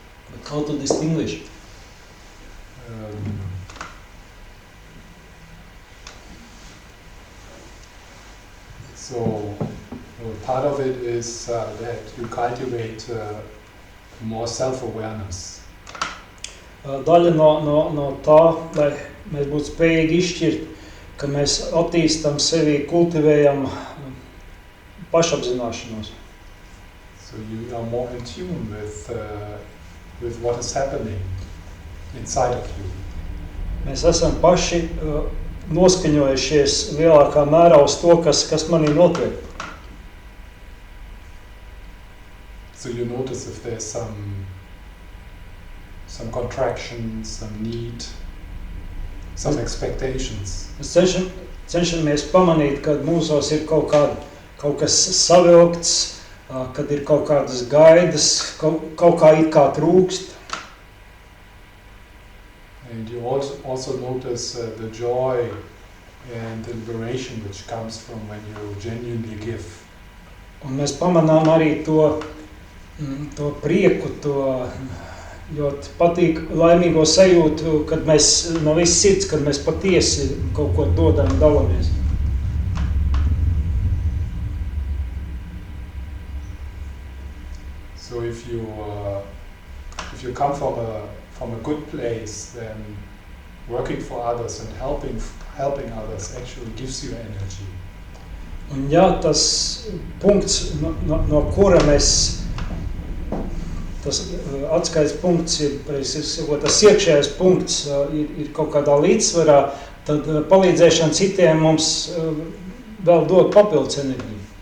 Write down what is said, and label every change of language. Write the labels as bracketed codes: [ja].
[en] But how to distinguish? So part of it is that you cultivate more self-awareness. [lv] Daļa no tā, lai mēs būtu spējīgi izšķirt, ka mēs attīstam sevi, kultivējam pašapzināšanos. [en] So you are more in tune with what is happening inside of you. [lv] Mēs esam paši noskaņojušies lielākā mērā uz to, kas manī notiek. [en] So you notice if there's some contraction, some need, some expectations. [lv] Mēs cenšamies pamanīt, kad mūsos ir kaut kas savilkts, kad ir kaut kādas gaidas, kaut kā it kā trūkst. [en] And you also notice the joy and the liberation which comes from when you genuinely give. [lv] Un mēs pamanām arī to prieku, to ļoti patīk laimīgo sajūtu, kad mēs no viss sirds, kad mēs patiesi kaut ko dodam un dalamies. [en] So if you if you come from a good place, then working for others and helping others actually gives you energy. [lv] Un ja tas punkts, no kura mēs, tas atskaites punkts ir, tas iekšējais punkts ir kaut kādā līdzsvarā, tad palīdzēšana citiem mums vēl dod papildus enerģiju.